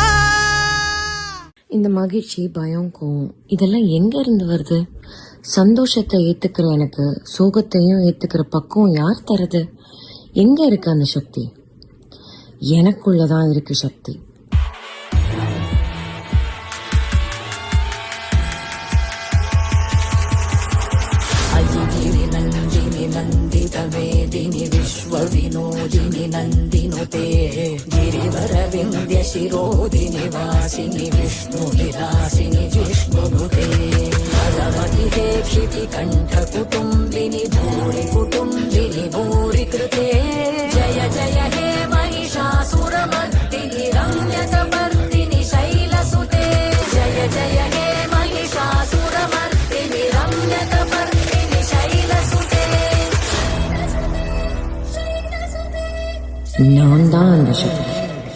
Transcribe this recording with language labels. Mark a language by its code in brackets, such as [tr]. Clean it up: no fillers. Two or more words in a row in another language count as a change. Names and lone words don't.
[ta] இந்த மகிழ்ச்சி, பயம், கோவம் இதெல்லாம் எங்க இருந்து வருது? சந்தோஷத்தை ஏத்துக்கிற எனக்கு சோகத்தையும் ஏத்துக்கிற பக்குவம் யார் தருது? எங்க இருக்கு அந்த சக்தி? எனக்குள்ளதான் இருக்கு சக்தி. [sa] नन्दितमेदिनि विश्वविनोदिनि नन्दिनुते गिरिवरविन्द्य शिरोदिनि वासिनि विष्णुविलासिनि जिष्णुनुते पदमतिहे क्षितिकण्ठकुटुम्बिनि भूरि कुटुम्बिनि भूरि कृते जय जय हे महिषासुरमर्दिनि रम्यकपर्दिनि शैलसुते जय जय हे महिषासुरमर्दिनि रम्यकपर्दिनि शैलसुते. [ta] நான் தான் அந்த சக்தி.